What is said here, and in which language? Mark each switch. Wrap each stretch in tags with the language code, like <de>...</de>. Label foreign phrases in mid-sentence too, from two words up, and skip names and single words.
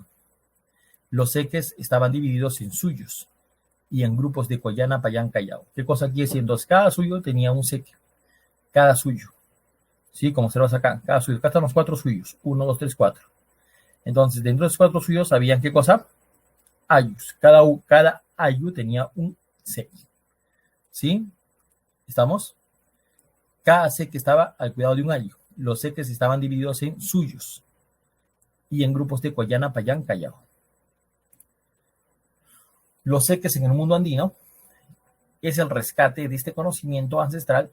<es>Los seques estaban divididos en suyos y en grupos de Collana, Payán, Callao. ¿Qué cosa quiere decir? Entonces, cada suyo tenía un seque. Cada suyo. ¿Sí? Como observas acá, cada suyo. Acá están los 4 suyos. 1, 2, 3, 4. Entonces, dentro de esos 4 suyos, ¿sabían qué cosa? Ayllus. Cada ayllu tenía un seque. ¿Sí? ¿Estamos? Cada seque estaba al cuidado de un ayllu. Los seques estaban divididos en suyos y en grupos de Collana, Payán, Callao. Los seques en el mundo andino es el rescate de este conocimiento ancestral.</es>